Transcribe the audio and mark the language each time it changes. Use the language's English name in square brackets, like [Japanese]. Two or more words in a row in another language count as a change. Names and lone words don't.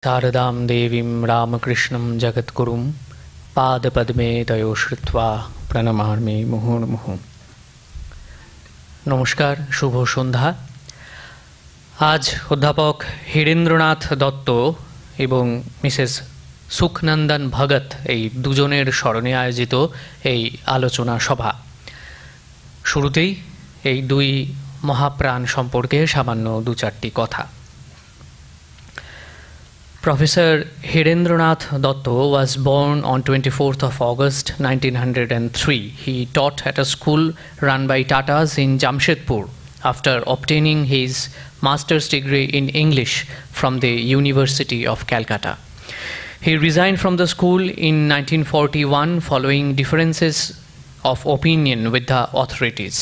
[Sanskrit] शारदां देवीं रामकृष्णं जगद्गुरुं पादपद्मे तयो श्रुत्वा प्रणमामि मुहुर्मुहुः। [Bangla] নমস্কার, শুভ সন্ধ্যা। আজ অধ্যাপক হীরেন্দ্রনাথ দত্ত এবং মিসেস সুখনন্দন ভগত এই দুজনের স্মরণে আয়োজিত এই আলোচনা সভা। শুরুতেই এই দুই মহাপ্রাণ সম্পর্কে সামান্য দু চারটি কথা। [English] Professor Hirendranath Dotto was born on 24th of August 1903. He taught at a school run by Tatas in Jamshedpur after obtaining his master's degree in English from the University of Calcutta. He resigned from the school in 1941 following differences of opinion with the authorities.